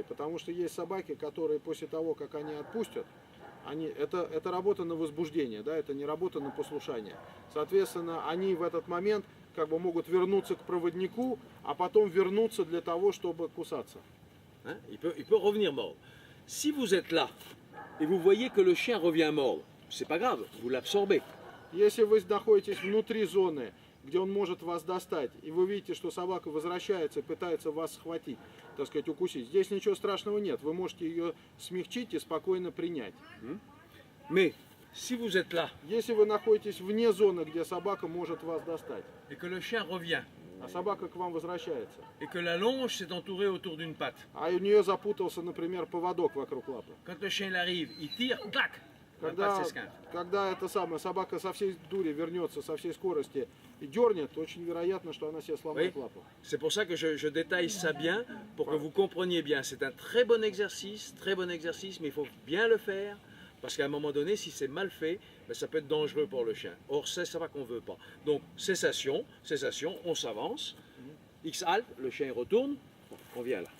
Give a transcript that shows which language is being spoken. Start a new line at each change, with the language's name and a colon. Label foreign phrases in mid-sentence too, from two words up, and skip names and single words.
Russian: Потому что есть собаки, которые после того, как они отпустят, это работа на возбуждение, да, это не работа на послушание. Соответственно, они в этот момент как бы могут вернуться к проводнику, а потом вернуться для того, чтобы кусаться.
French: Hein? Il peut revenir mordre. Si vous êtes là et vous voyez que le chien revient mordre, c'est pas grave, vous l'absorbez.
Russian: Если вы находитесь внутри зоны, где он может вас достать, и вы видите, что собака возвращается и пытается вас схватить, так сказать, укусить, здесь ничего страшного нет. Вы можете ее смягчить и спокойно принять.
French: Mais si vous êtes là
Russian: Если вы находитесь вне зоны, где собака может вас достать,
French: et que le chien revient
Russian: а собака к вам возвращается,
French: et que la longe s'est entourée autour d'une patte,
Russian: а у нее запутался, например, поводок вокруг лапы,
French: quand le chien il arrive, il tire, clac, la patte s'esquinte.
Russian: когда эта самая собака со всей дури вернется, со всей скорости и дернет, очень вероятно, что она себе сломает
French: Oui.
Russian: лапу.
French: C'est pour ça que je détaille ça bien, pour que vous compreniez bien. C'est un très bon exercice, mais il faut bien le faire, parce qu'à un moment donné, si c'est mal fait, ben, ça peut être dangereux pour le chien. Or, c'est ça qu'on ne veut pas. Donc, cessation, on s'avance, X halte, le chien retourne, on vient là.